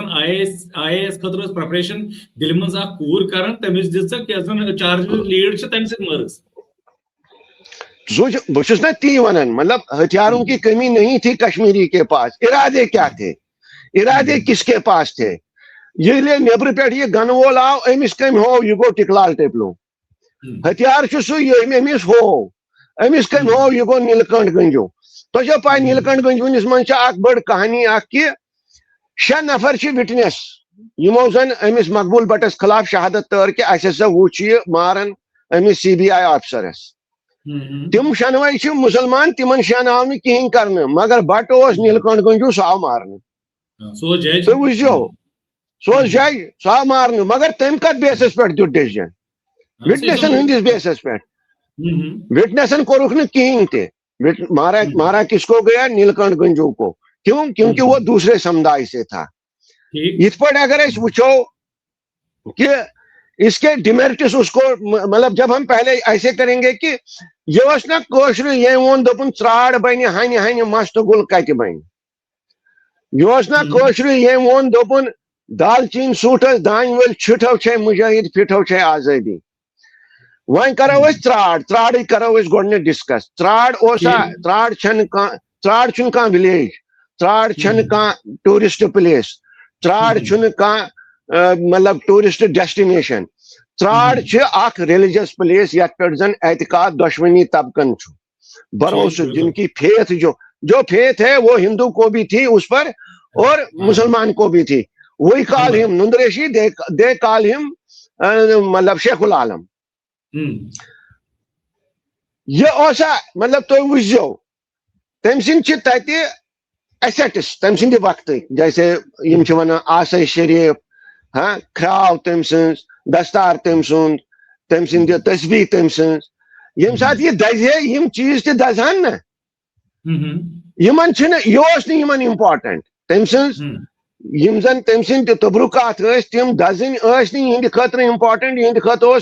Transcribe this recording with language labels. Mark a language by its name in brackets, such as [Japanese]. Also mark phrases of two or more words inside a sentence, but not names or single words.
[Kashmiri] بہٕ چھُس نا تی ونان [Urdu] مطلب ہتھیاروں کی کمی نہیں تھی کشمیری کے پاس ارادے کیا تھے ارادے کس کے پاس تھے [Kashmiri] ییٚلہِ نیبرٕ پٮ۪ٹھ یہِ گنہٕ وول آو أمِس کٔمۍ ہوو یہِ گوٚو ٹِکلال ٹیپلو ہتھیار چھُ سُے ییٚمۍ أمِس ہوو أمِس کٔمۍ ہوو یہِ گوٚو نیلکنٹھ گنجو تۄہہِ چھو پاے نیلکنٹھ گنجوٗنِس منٛز چھِ اکھ بٔڑ کہانی اکھ کہِ 6 نفر چھِ وِٹنس یِمو زن أمِس مقبوٗل بٹس خلاف شہادت تٲر کہِ اسہِ ہسا وُچھ یہِ ماران أمِس CBI آفسرس تِم شنوے چھِ مُسلمان تِمن 6 آو نہٕ کِہینۍ کرنہٕ مگر بٹ اوس نیلکنٹھ گنجوٗ سُہ آو مارنہٕ تُہۍ وٕچھزیو سُہ اوس جج سُہ آو مارنہٕ مگر تٔمۍ کتھ بیسس پٮ۪ٹھ دیُت ڈیسجن وٹنسن ہٕنٛدِس بیسس پٮ۪ٹھ وٹنسن کوٚرُکھ نہٕ کِہینۍ تہِ [Urdu] مارا کس کو گیا نیلکنٹھ گنجو کو کیوں کیونکہ وہ دوسرے سمدائے سے تھا [Kashmiri] یتھ پٲٹھۍ اگر أسۍ وٕچھو [Urdu] کہ اس کے ڈیمیرٹس اس کو مطلب جب ہم پہلے ایسے کریں گے کہ [Kashmiri] یہ اوس نا کٲشرُے ییٚمۍ ووٚن دوٚپُن ژرٛار بنہِ ہنہِ ہنہِ مستہٕ گُل کتہِ بنہِ یہ اوس نا کٲشرُے ییٚمۍ ووٚن دوٚپُن دالچیٖن سوٗٹھس دانہِ ؤلۍ چھِٹھو چھے مُجٲہِد پھِٹھو چھے آزٲدی وۄنۍ کرو أسۍ ژرٛارٕے کرو أسۍ گۄڈٕنیتھ ڈسکس ژرٛار اوسا ژرٛار چھنہٕ کانٛہہ ولیج ژرٛار چھنہٕ کانٛہہ ٹوٗرِسٹ پلیس ژرٛار چھُنہٕ کانٛہہ مطلب ٹوٗرِسٹ ڈیسٹِنیشن ژرٛار چھِ اکھ ریلیجس پلیس یتھ پٮ۪ٹھ زن اعتقاد دۄشوٕنی طبقن چھُ بھروسہ [Urdu] جن کی فیتھ جو فیتھ ہے وہ ہندو کو بھی تھی اس پر اور مسلمان کو بھی تھی وہی کال ہم نندریشی دے کال ہم [Kashmiri] مطلب شیخ العالم یہ اوسا مطلب تُہۍ وٕچھزیو تٔمۍ سٕنٛدۍ چھِ تتہِ ایسیٹس تٔمۍ سٕنٛدِ وقتٕکۍ جیسے یِم چھِ ونان آسے شریف کھراو تٔمۍ سٕنٛز دستار تٔمۍ سُنٛد تٔمۍ سٕنٛدِ تسبیح تٔمۍ سٕنٛز ییٚمہِ ساتہٕ یہِ دزِ ہے یِم چیٖز تہِ دزہن نا یِمن چھِنہٕ یہِ اوس نہٕ یِمن امپارٹنٹ تٔمۍ سٕنٛز یِم زن تٔمۍ سٕنٛدۍ تبرُکات ٲسۍ تِم دزٕنۍ ٲسۍ نہٕ یِہنٛدِ خٲطرٕ امپارٹنٹ یِہنٛدِ خٲطرٕ اوس